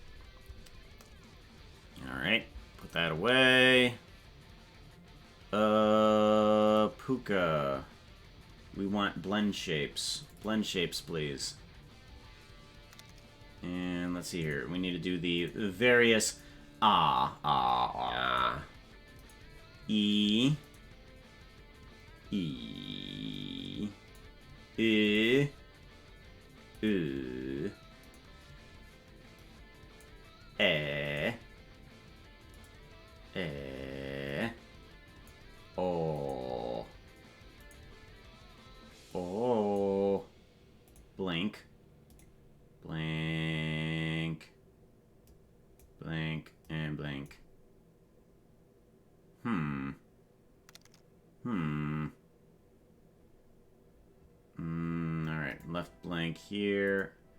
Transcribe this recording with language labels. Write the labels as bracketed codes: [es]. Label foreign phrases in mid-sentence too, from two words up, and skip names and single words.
[en] Alright. Put that away. Puka. We want blend shapes. Blend shapes, please. And let's see here. We need to do the various E. E. E. E. E. E. O. O. Blink. Blank. Blank and blank. Alright, left blank here.